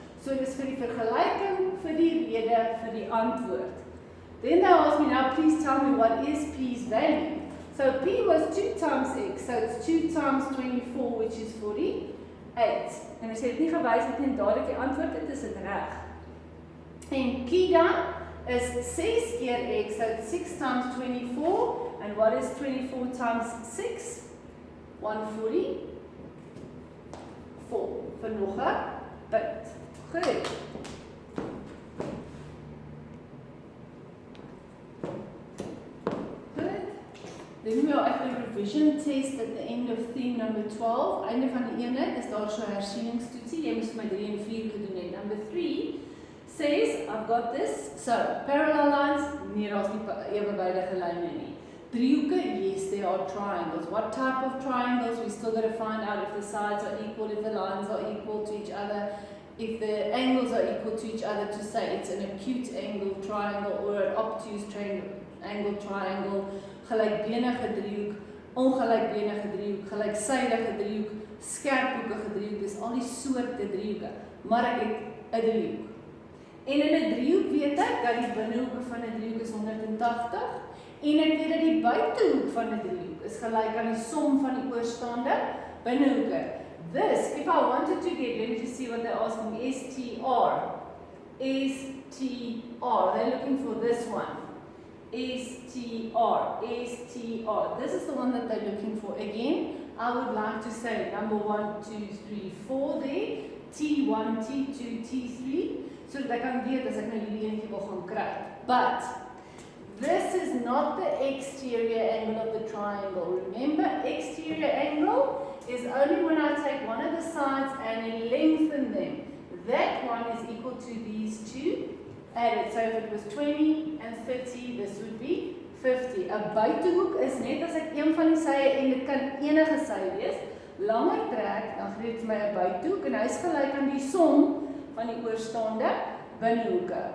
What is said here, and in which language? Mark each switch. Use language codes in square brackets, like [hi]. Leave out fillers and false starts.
[af] So dis vir die vergelyking, vir die rede, vir die antwoord. [en] Then they asked me, now please tell me what is p's value. So p was 2 times x, so it's 2 times 24, which is 48. [af] En as jy dit nie gewys het nie, dadelik die antwoord het, is dit reg. En q dan is 6 keer x, [en] so it's 6 times 24, and what is 24 times 6? 144. [af] Vir nog 'n punt. Goed. [en] Then we are at the revision test at the end of theme number 12. [af] Einde van die eenheid is daar so 'n hersieningstoetsie. Jy moet vir my 3 en 4 gedoen het. [en] Number 3 says, I've got this. [af] So, [en] parallel lines, [af] nie daar's nie ewewydige lyne nie. [en] Driehoeke, yes, they are triangles. What type of triangles? We still got to find out if the sides are equal, if the lines are equal to each other, if the angles are equal to each other, to say it's an acute angle triangle or an obtuse angle triangle, [af] gelykbenige driehoek, ongelykbenige driehoek, gelyksydige driehoek, skerphoekige driehoek, dis al die soorte driehoeke, maar ek het 'n driehoek. En in 'n driehoek weet ek dat die binnehoeke van 'n driehoek is 180 en ek weet dat die buitehoek van 'n driehoek is gelyk aan die som van die oorstaande binnehoeke. [en] This, if I wanted to get, let me just see what they're asking, STR, they're looking for this one. STR. This is the one that they're looking for. Again, I would like to say number 1, 2, 3, 4 there. T1, T2, T3. So that I can [af] weet as ek nou hierdie eenetjie wil gaan kry. [en] But this is not the exterior angle of the triangle. Remember, exterior angle is only when I take one of the sides and lengthen them. That one is equal to these two added. So if it was 20 and 30, this would be 50. [af] 'n buitehoek is net as ek een van die sye en dit kan enige sy wees, langer trek, dan gee dit vir my 'n buitehoek en hy's gelyk aan die som van die oorstaande binnehoeke.